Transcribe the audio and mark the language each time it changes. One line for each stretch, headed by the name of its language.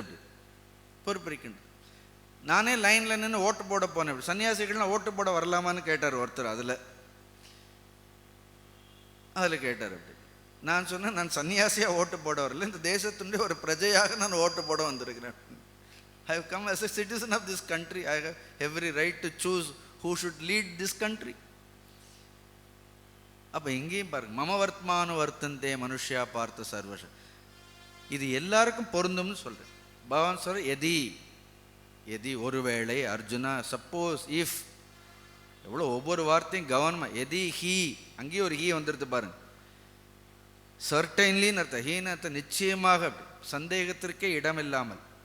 Tamil: அப்படி பொறுப்பு இருக்கின்றது. நானே லைனில் நின்று ஓட்டு போட போனேன். சன்னியாசிகள்லாம் ஓட்டு போட வரலாமான்னு கேட்டார் ஒருத்தர். அதில் கேட்டார். அப்படி நான் சொன்னேன், நான் சன்னியாசியாக ஓட்டு போட வரல, இந்த தேசத்தினுடைய ஒரு பிரஜையாக நான் ஓட்டு போட வந்திருக்கிறேன்.
English: I have come as a citizen of this country. I have every right to choose who should lead this country.
Tamil: அப்போ எங்கேயும் பாருங்க,
Sanskrit: மம வர்த்மானு வர்த்தந்தே மனுஷ்யா பார்த்த சர்வஷ,
Tamil: இது எல்லாருக்கும் பொருந்தும்னு சொல்கிறேன். பகவான் சொல்ற எதி எதி ஒருவேளை அர்ஜுனா, சப்போஸ், இஃப், எவ்வளோ ஒவ்வொரு வார்த்தையும் கவனமாக. எதி ஹீ, அங்கேயும் ஒரு ஹீ வந்துடுது பாருங்க. சர்டைன்லின்னு அர்த்தம், ஹீன்னு அர்த்தம் நிச்சயமாக, சந்தேகத்திற்கே இடமில்லாமல்.